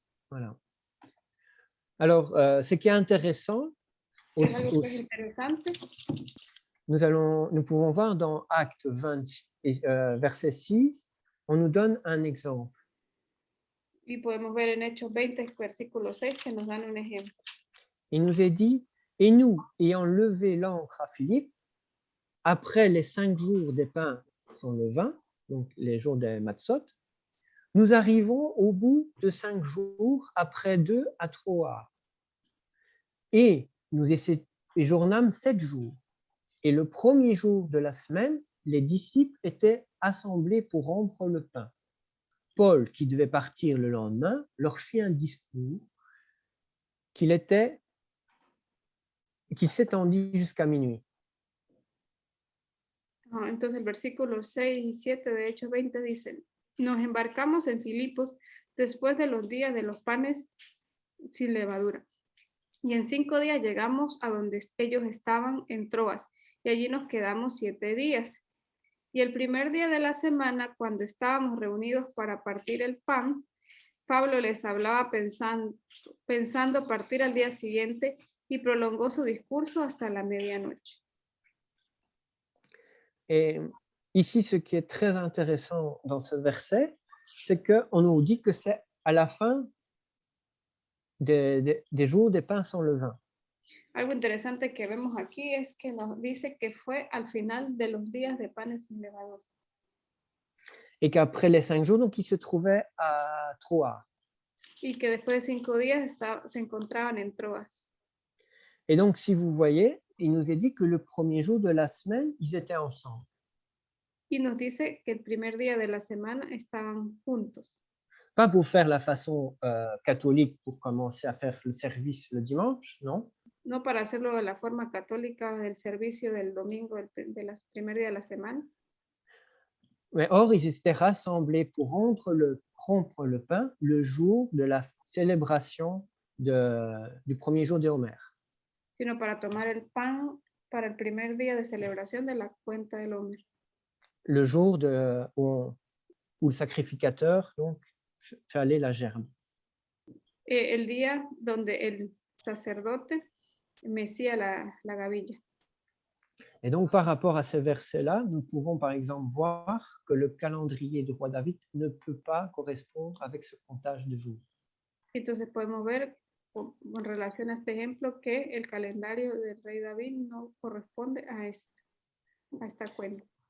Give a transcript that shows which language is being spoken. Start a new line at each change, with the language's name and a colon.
French: Voilà. Alors, ce qui est intéressant,
Spanish: Es algo que es
French: aussi,
Spanish: interesante.
French: nous pouvons voir dans Acte 20, verset 6, on nous donne un exemple.
Spanish: Y podemos ver en Hechos 20, versículo 6, que nos dan un ejemplo.
French: Il nous est dit, et nous, ayant levé l'ancre à Philippe, après les 5 jours des pains sans levain, donc les jours des matzot, nous arrivons au bout de 5 jours après 2 à Troas. Et nous séjournâmes 7 jours. Et le premier jour de la semaine, les disciples étaient assemblés pour rompre le pain. Paul, qui devait partir le lendemain, leur fit un discours qu'il s'étendit jusqu'à minuit.
Spanish: Entonces el versículo 6 y 7 de Hechos 20 dicen, nos embarcamos en Filipos después de los días de los panes sin levadura. Y en 5 días llegamos a donde ellos estaban en Troas, y allí nos quedamos 7 días. Y el primer día de la semana, cuando estábamos reunidos para partir el pan, Pablo les hablaba pensando partir al día siguiente y prolongó su discurso hasta la medianoche.
French: Et ici, ce qui est très intéressant dans ce verset, c'est qu'on nous dit que c'est à la fin des jours des pains sans levain.
Spanish: Algo interesante que vemos aquí es que nos dice que fue al final de los días de panes sin levadura.
French: Et qu'après les 5 jours, donc, ils se trouvaient à Troas.
Spanish: Y que después de 5 días se encontraban en Troas.
French: Et donc, si vous voyez, il nous est dit que le premier jour de la semaine, ils étaient ensemble.
Spanish: Y nos dice que el primer día de la semana estaban juntos.
French: Pas pour faire la façon catholique, pour commencer à faire le service le dimanche, non.
Spanish: No para hacerlo de la forma católica del servicio del domingo, primer día de la semana.
French: Mais or, ils étaient rassemblés pour rompre le pain le jour de la célébration du premier jour de Homer.
Spanish: Sino para tomar el pan para el primer día de celebración de la cuenta del Homer.
French: Le jour où le sacrificateur donc, fait aller la gerbe.
Spanish: El día donde el sacerdote mecía la gavilla.
French: Et donc, par rapport à ce verset-là, nous pouvons par exemple voir que le calendrier du roi David ne peut pas correspondre avec ce comptage de jours.
Spanish: Entonces podemos ver en relación a este ejemplo que el calendario del rey David no corresponde a esta cuenta.